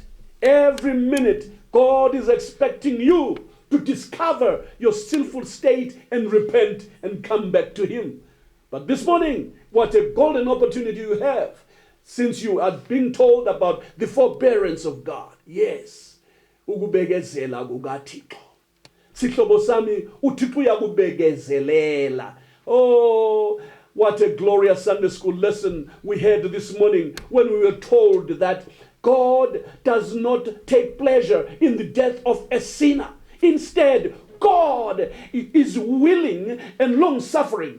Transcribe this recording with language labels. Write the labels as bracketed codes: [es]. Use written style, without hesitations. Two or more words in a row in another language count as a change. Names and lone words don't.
[en] Every minute, God is expecting you to discover your sinful state and repent and come back to him. But this morning, what a golden opportunity you have, since you are being told about the forbearance of God. Yes. [xh] Ukubekezela kukaThixo. Sihlobo sami, uThixo uyakubekezelela. [en] Oh, what a glorious Sunday school lesson we had this morning when we were told that God does not take pleasure in the death of a sinner. Instead, God is willing and long-suffering.